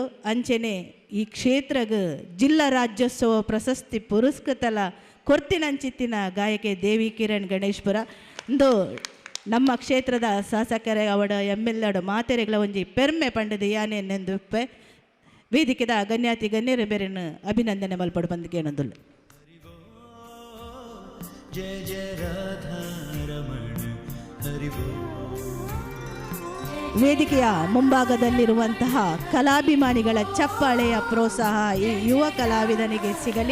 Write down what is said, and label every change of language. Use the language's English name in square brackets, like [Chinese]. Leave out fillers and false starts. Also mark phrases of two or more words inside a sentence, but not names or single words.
[Tulu] ಅಂಚೆನೆ ಈ ಕ್ಷೇತ್ರಗ ಜಿಲ್ಲಾ ರಾಜ್ಯೋತ್ಸವ ಪ್ರಶಸ್ತಿ ಪುರಸ್ಕೃತಲ ಕೊರ್ತಿನಂಚಿತ್ತಿನ ಗಾಯಕಿ ದೇವಿ ಕಿರಣ್ ಗಣೇಶ್ಪುರ ಇಂದು ನಮ್ಮ ಕ್ಷೇತ್ರದ ಶಾಸಕರ ಅವಡ MLA ಮಾತೆರೆಗಳ ಒಂಜಿ ಪೆರ್ಮೆ ಪಂಡದ ಯಾನೆಂದುಪ್ಪೆ ವೇದಿಕೆದ ಗಣ್ಯಾತಿ ಗಣ್ಯರು ಬೇರೆನು ಅಭಿನಂದನೆ ಮಲ್ಪಡು ಬಂದು ಕೇಳೋದಿಲ್ಲ. [Kannada] ಜಯ ಜಯ ರಾಧಾರಮಣ ಹರಿವೋ. ವೇದಿಕೆಯ ಮುಂಭಾಗದಲ್ಲಿರುವಂತಹ ಕಲಾಭಿಮಾನಿಗಳ ಚಪ್ಪಾಳೆಯ ಪ್ರೋತ್ಸಾಹ ಈ ಯುವ ಕಲಾವಿದನಿಗೆ ಸಿಗಲಿ.